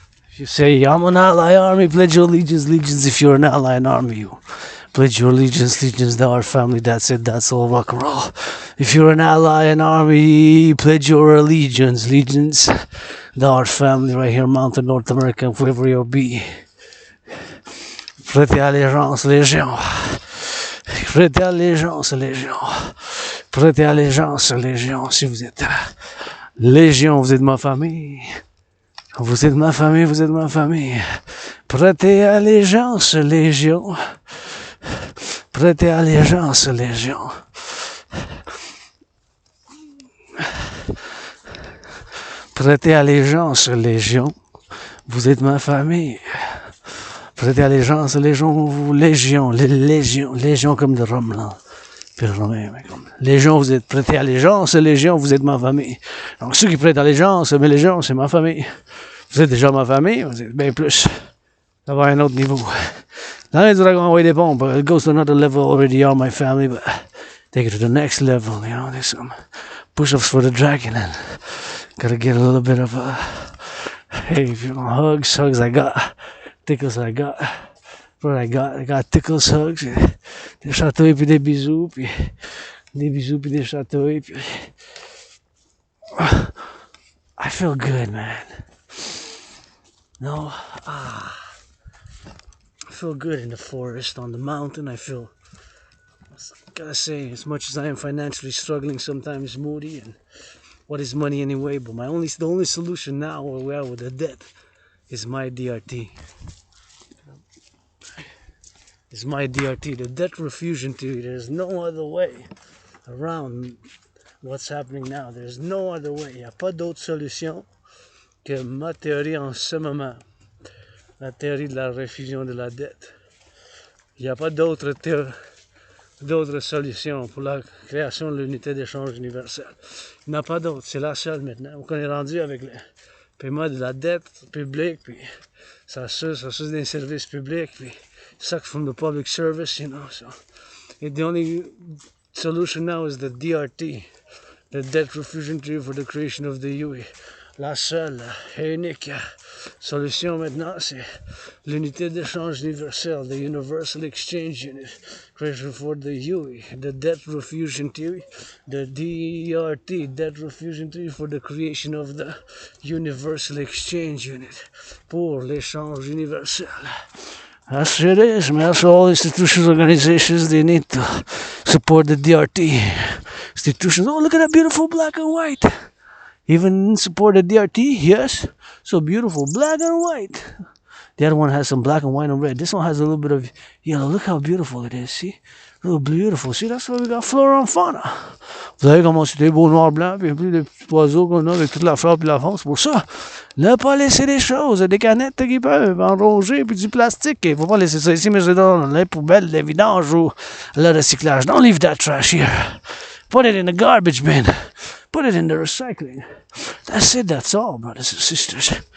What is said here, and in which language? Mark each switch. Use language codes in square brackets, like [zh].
[en] If you say I'm an ally army, pledge your allegiance. If you're an ally army, you pledge your allegiance to our family. That's it. That's all rock and roll. If you're an ally and army, pledge your allegiance to our family right here, Mountain North America, wherever you'll be. [fr] Prêtez allégeance, légion. Prêtez allégeance, légion. Prêtez allégeance, légion. Si vous êtes légion, vous êtes ma famille. Vous êtes ma famille, vous êtes ma famille. Prêtez allégeance, légion. Prêtez allégeance, légion. Prêtez allégeance, légion. Vous êtes ma famille. Prêtez allégeance, légion, légion comme de Rome, là. Puis Romain, comme légion, vous êtes prêtés allégeance, légion, vous êtes ma famille. Donc ceux qui prêtent allégeance, mais légion, c'est ma famille. Vous êtes déjà ma famille, vous êtes bien plus. Ça va à un autre niveau. Dans les dragons, envoyer des bombes. [en] It goes to another level already on my family, but take it to the next level, you know. There's some push-ups for the dragon, and gotta get a little bit of hey, if you want hugs, I got. Tickles, I got. What I got tickles, hugs, [fr] des chatouilles puis des bisous, puis des chatouilles, puis [en] I feel good, man. No, I feel good in the forest, on the mountain. I gotta say, as much as I am financially struggling, sometimes moody, and what is money anyway? But the only solution now where we are with the debt is my DRT. is my DRT, the debt refusion theory. There's no other way around what's happening now. There's no other way. [fr] Il n'y a pas d'autre solution que ma théorie en ce moment. La théorie de la refusion de la dette. Il n'y a pas d'autre solution pour la création de l'unité d'échange universelle. Il n'y en a pas d'autre. C'est la seule maintenant. On est rendu avec le paiement de la dette publique, puis ça suce des services publics, puis [en] sucks from the public service, you know. So, the only solution now is the DRT, the debt refusion theory for the creation of the UE. [fr] La seule et unique solution maintenant, c'est l'unité d'échange universelle, [en] the Universal Exchange Unit, creation for the UE, the debt refusion theory, the DRT, debt refusion theory for the creation of the Universal Exchange Unit, [fr] pour l'échange universel. [en] That's it is, man. That's all institutions, organizations, they need to support the DRT. Institutions, oh, look at that beautiful black and white. Even support the DRT, yes. So beautiful, black and white. The other one has some black and white and red. This one has a little bit of yellow. Look how beautiful it is, see? A little beautiful. See, that's why we got flora and fauna. [fr] Vous savez comment c'était beau, noir, blanc, puis plus de petits oiseaux qu'on a avec toute la flore puis la faune. C'est pour ça, ne pas laisser des choses, des canettes qui peuvent enroger, puis du plastique. Il ne faut pas laisser ça ici, mais c'est dans les poubelles, les vidanges ou le recyclage. [en] Don't leave that trash here. Put it in the garbage bin. Put it in the recycling. That's it, that's all, brothers and sisters.